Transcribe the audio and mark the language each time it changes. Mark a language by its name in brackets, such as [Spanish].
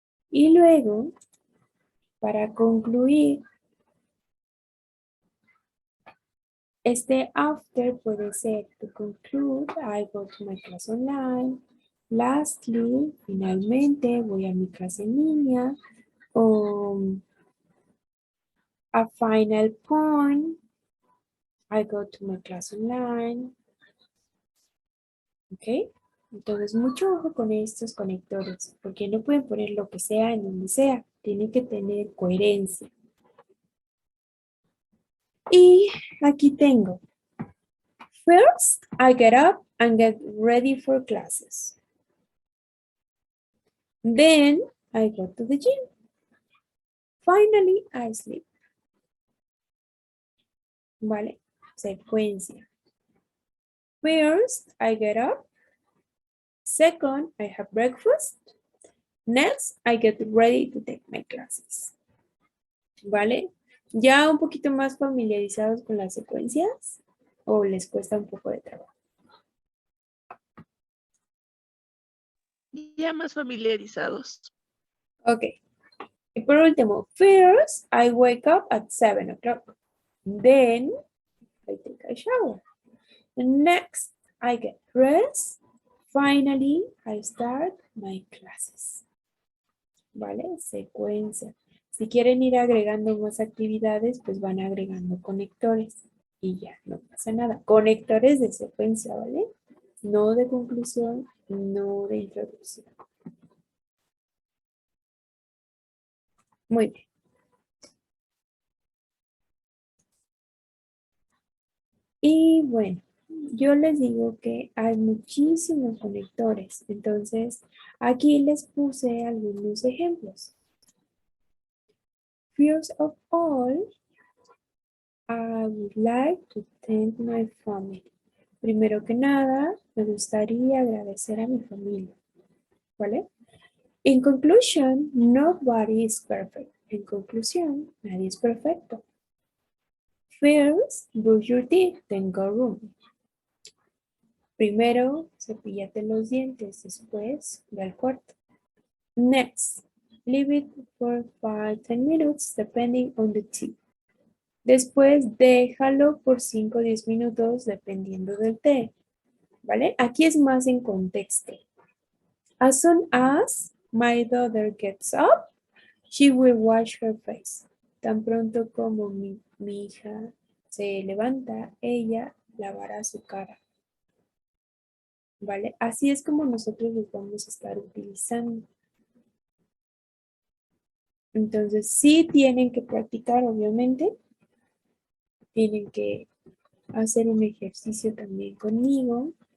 [Spanish] Y luego, para concluir, este after puede ser [English] to conclude, I go to my class online. [Spanish] Lastly, finalmente, voy a mi clase en línea. [English] O a final point, I go to my class online. [Spanish] ¿Ok? Entonces, mucho ojo con estos conectores, porque no pueden poner lo que sea en donde sea. Tiene que tener coherencia. Y aquí tengo. [English] First, I get up and get ready for classes. Then, I go to the gym. Finally, I sleep. [Spanish] ¿Vale? Secuencia. [English] First, I get up. Second, I have breakfast. Next, I get ready to take my classes. [Spanish] ¿Vale? ¿Ya un poquito más familiarizados con las secuencias? ¿O les cuesta un poco de trabajo? Ya más familiarizados. [English] Ok. [Spanish] Y por último, [English] first, I wake up at 7 o'clock. Then, I take a shower. Next, I get dressed. Finally, I start my classes. [Spanish] ¿Vale? Secuencia. Si quieren ir agregando más actividades, pues van agregando conectores. Y ya, no pasa nada. Conectores de secuencia, ¿vale? No de conclusión, no de introducción. Muy bien. Y bueno, yo les digo que hay muchísimos conectores. Entonces, aquí les puse algunos ejemplos. [English] First of all, I would like to thank my family. [Spanish] Primero que nada, me gustaría agradecer a mi familia. ¿Vale? [English] In conclusion, nobody is perfect. [Spanish] En conclusión, nadie es perfecto. [English] First, brush your teeth, then go room. [Spanish] Primero, cepíllate los dientes, después, ve al cuarto. [English] Next, leave it for 5-10 minutes, depending on the tea. [Spanish] Después, déjalo por 5 o 10 minutos, dependiendo del té. ¿Vale? Aquí es más en contexto. [English] As soon as my daughter gets up, she will wash her face. [Spanish] Tan pronto como mi hija se levanta, ella lavará su cara. ¿Vale? Así es como nosotros los vamos a estar utilizando. Entonces, sí tienen que practicar, obviamente. Tienen que hacer un ejercicio también conmigo.